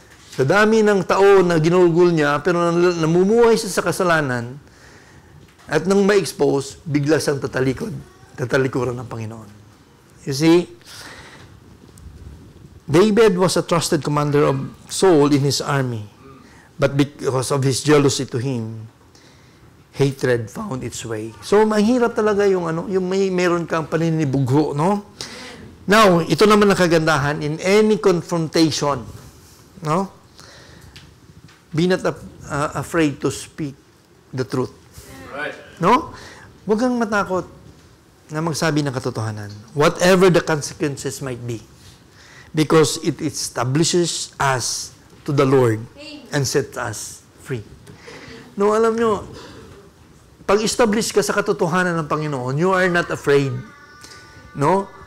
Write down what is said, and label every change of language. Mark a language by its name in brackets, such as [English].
[Filipino] Sa dami ng tao na ginugol niya, pero namumuhay siya sa kasalanan, at nang ma-expose, bigla siyang tatalikuran ng Panginoon. [English] You see, David was a trusted commander of Saul in his army, but because of his jealousy to him, hatred found its way. [Filipino] So, mahirap talaga yung meron kang paninibugho, no? Now, ito naman ang kagandahan, [English] in any confrontation, [Filipino] no? [English] Be not afraid to speak the truth. Right. No? [Filipino] Huwag kang matakot na magsabi ng katotohanan. [English] Whatever the consequences might be. Because it establishes us to the Lord and sets us free. [Filipino] No, alam nyo, pag-establish ka sa katotohanan ng Panginoon, [English] you are not afraid. [Filipino] No?